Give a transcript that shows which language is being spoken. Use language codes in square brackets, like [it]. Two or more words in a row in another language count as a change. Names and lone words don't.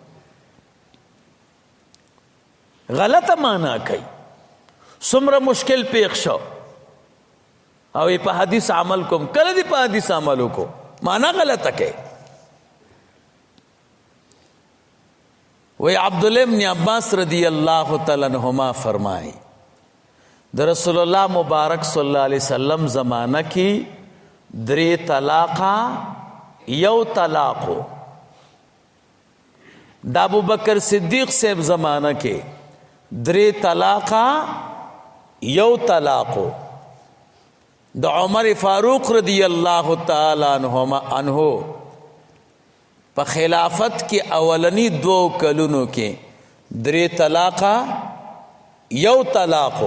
[ps] غلطه معنا کوي. څومره مشکل پیښ شو او په حدیث عمل کوم. کله دی په حدیث عمل وکړو معنا غلطه کوي. وی عبداللہ ابن عباس [ar] رضی اللہ تعالی عنہما [ps] فرمائی د رسول اللہ مبارک [ar] صلی اللہ علیہ وسلم [ps] زمانہ کی 3 طلاقا یو طلاقو. دا ابو بکر صدیق صاحب زمانہ کے 3 طلاقا یو طلاقو. د عمر فاروق [ar] رضی اللہ تعالی عنہ [ps] په خلافت کې اولنی 2 کلونو کې 3 طلاقا یو طلاقو.